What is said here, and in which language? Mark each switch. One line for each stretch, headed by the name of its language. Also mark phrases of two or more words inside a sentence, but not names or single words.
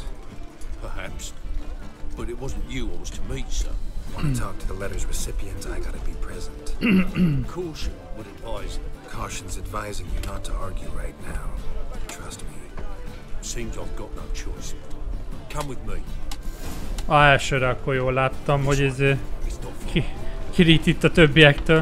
English: Perhaps. But it wasn't you I was to meet, sir. Want to talk to the letter's recipient, I gotta be present. Caution would advise. Caution's advising you not to argue right now. Trust me. Seems I've got no choice. Come with me.
Hungarian: Elsőre akkor jól láttam, hogy ez kirít itt a többiektől.